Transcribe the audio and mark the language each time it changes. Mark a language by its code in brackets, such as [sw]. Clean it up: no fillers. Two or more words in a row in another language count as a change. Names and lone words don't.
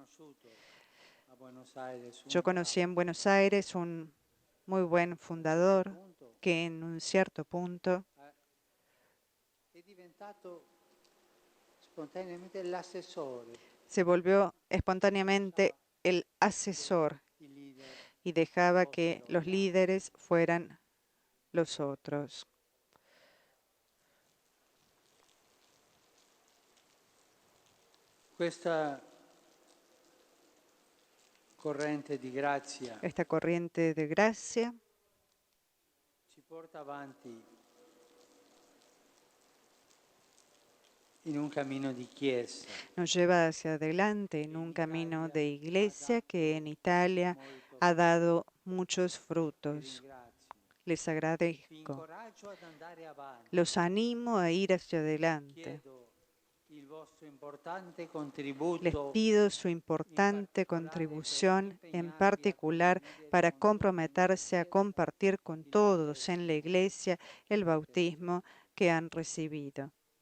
[es] Yo conocí en Buenos Aires un muy buen fundador que en un cierto punto se volvió espontáneamente el asesor y dejaba que los líderes fueran los otros. Esta corriente de gracia [it] ci porta avanti in un camino di chiesa. [es] Nos lleva hacia adelante en un camino de iglesia que en Italia ha dado muchos frutos. Les agradezco. Los animo a ir hacia adelante. Les pido su importante contribución, en particular para comprometerse a compartir con todos en la iglesia el bautismo que han recibido.